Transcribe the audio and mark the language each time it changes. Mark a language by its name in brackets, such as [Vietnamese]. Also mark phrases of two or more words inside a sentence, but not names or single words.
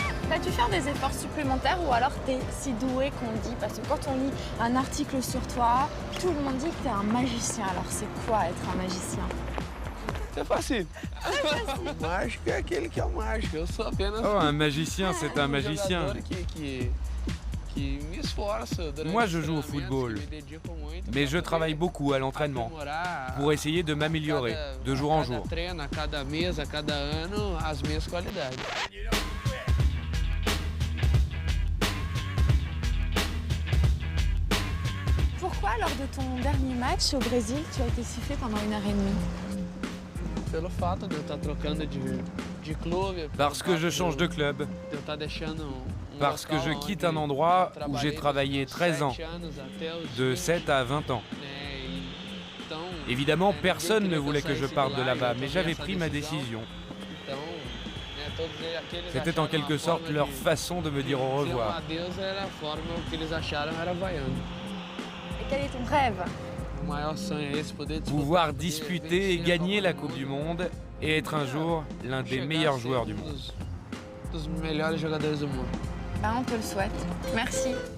[French] Vas-tu faire des efforts supplémentaires ou alors t'es si doué qu'on dit? Parce que quand on lit un article sur toi, tout le monde dit que t'es un magicien. Alors c'est quoi être un magicien? C'est facile. [Portuguese] Mágico é aquele que é o mágico. Eu sou apenas [French] Oh, un magicien, c'est un magicien. [Portuguese] jogador que me esforço durante [French] Moi, [Portuguese] os [French] je joue au [Portuguese] treinamentos, [French] football. [Portuguese] que me dedico muito [French] Mais [Portuguese] pra [French] je [Portuguese] poder [French] travaille beaucoup à l'entraînement [Portuguese] aprimorar [French] pour essayer de m'améliorer de jour en [Portuguese] a cada [French] jour. [Portuguese] treino, a cada mês, a cada ano, as minhas qualidades. [French] Pourquoi lors de ton dernier match au Brésil, tu as été sifflé pendant 1h30? [Portuguese] Pelo fato de eu estar trocando de clube, [French] Parce que je change de club, [Portuguese] de eu estar deixando [French] parce que [Portuguese] local [French] je quitte [Portuguese] onde [French] un endroit [Portuguese] eu [French] où j'ai [Portuguese] trabalhei [French] travaillé [Portuguese] dos [French] 13 ans, [Portuguese] 7 anos até os [French] de [Portuguese] 20, [French] 7 à 20 ans. [Portuguese] né, e então, [French] Évidemment, [Portuguese] ninguém [French] personne ne [Portuguese] queria que eu [French] voulait que je [Portuguese] saísse de [French] parte de [Portuguese] lá, e [French] là-bas, [Portuguese] eu [French] mais [Portuguese] tomei [French] j'avais [Portuguese] essa [French] pris ma [Portuguese] decisão. [French] décision. [Portuguese] Então, todos aqueles [French] C'était en [Portuguese] acharam [French] quelque [Portuguese] a [French] sorte [Portuguese] forma [French] leur [Portuguese] de [French] façon de me dire au [Portuguese] dizer um [French] revoir. [Portuguese] adeus era a forma que eles acharam era vaiando. [French] Et quel est ton rêve? [Portuguese] O maior sonho é esse, poder disputar, [French] Pouvoir [Portuguese] poder [French] disputer et [Portuguese] vencer a [French] gagner [Portuguese] Copa [French] la [Portuguese] do [French] Coupe du [Portuguese] Mundo, [French] Monde et être un jour l'un des [Portuguese] chegar a [French] meilleurs [Portuguese] ser [French] joueurs du monde. [Portuguese] dos melhores jogadores do mundo. [French] Ben, on te le souhaite. Merci.